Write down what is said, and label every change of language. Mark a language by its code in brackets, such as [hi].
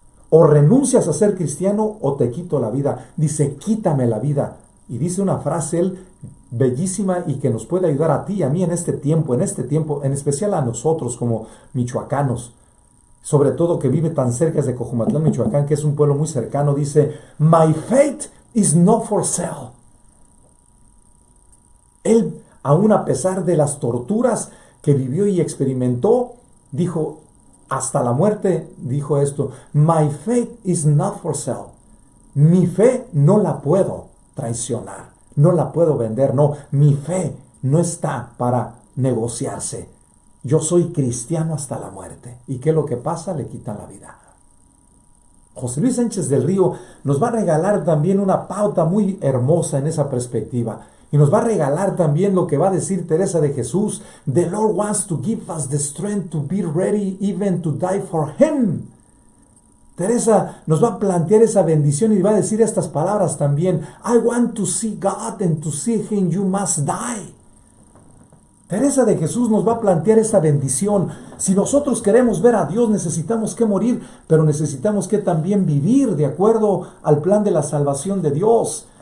[es] O renuncias a ser cristiano o te quito la vida. Dice, quítame la vida. Y dice una frase él bellísima y que nos puede ayudar a ti y a mí en este tiempo, en especial a nosotros como michoacanos, sobre todo que vive tan cerca de Cojumatlán, Michoacán, que es un pueblo muy cercano. [en] Dice, my faith is not for sale. [es] Él, aún a pesar de las torturas que vivió y experimentó, dijo, hasta la muerte, dijo esto, [en] my faith is not for sale. [es] Mi fe no la puedo traicionar, no la puedo vender, no, mi fe no está para negociarse. Yo soy cristiano hasta la muerte. ¿Y qué es lo que pasa? Le quitan la vida. José Luis Sánchez del Río nos va a regalar también una pauta muy hermosa en esa perspectiva. Y nos va a regalar también lo que va a decir Teresa de Jesús. [en] The Lord wants to give us the strength to be ready even to die for Him. [es] Teresa nos va a plantear esa bendición y va a decir estas palabras también. [en] I want to see God and to see Him you must die. [es] Teresa de Jesús nos va a plantear esta bendición. Si nosotros queremos ver a Dios, necesitamos que morir, pero necesitamos que también vivir de acuerdo al plan de la salvación de Dios.